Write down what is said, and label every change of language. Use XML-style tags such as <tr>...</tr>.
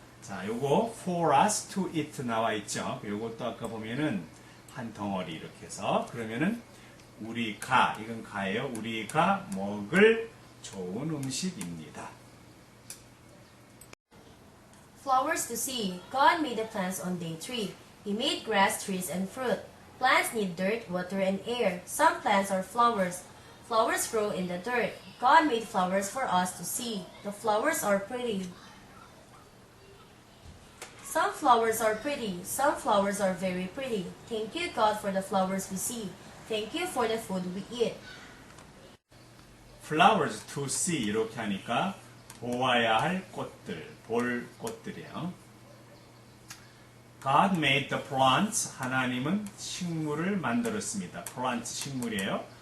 <ko>자, 요거</ko> <en>for us to eat</en> <ko>나와 있죠. 요것도 아까 보면은 한 덩어리 이렇게 해서 그러면은 우리가 이건 가예요. 우리가 먹을 좋은 음식입니다.</ko> <en>Flowers to see. God made the plants on day 3. He made grass, trees, and fruit. Plants need dirt, water, and air. Some plants are flowers. Flowers grow in the dirt. God made flowers for us to see. The flowers are pretty. Some flowers are pretty. Some flowers are very pretty. Thank you, God, for the flowers we see. Thank you for the food we eat. flowers to see</en> <ko>이렇게 하니까 보아야 할 꽃들, 볼 꽃들이에요.</ko> <en>God made the plants.</en> <ko>하나님은 식물을 만들었습니다. plants 식물이에요.</ko>